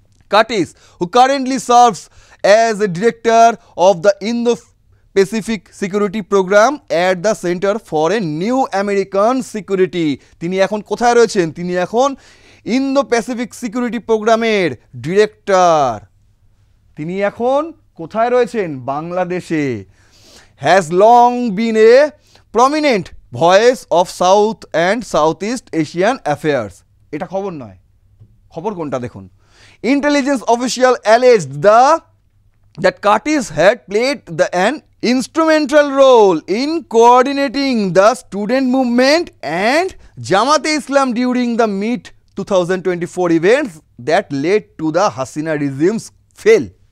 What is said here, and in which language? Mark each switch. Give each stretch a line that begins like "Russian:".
English: Curtis, who currently serves as a director of the Indo-Pacific Security Program at the Center for a New American Security,
Bangla: তিনি এখন কোথায় রয়েছেন? তিনি এখন Indo Pacific security প্রোগ্রামের director. তিনি এখন কোথায় রয়েছেন? বাংলাদেশে।
English: Has long been a prominent voice of south and south east Asian affairs.
Bangla: এটা খবর নয়, খবর কোনটা দেখুন।
English: Intelligence official alleged that Curtis had played an instrumental role in coordinating the student movement and Jamaat-e-Islam during the mid-2024 events that led to the Hasina regime's fall.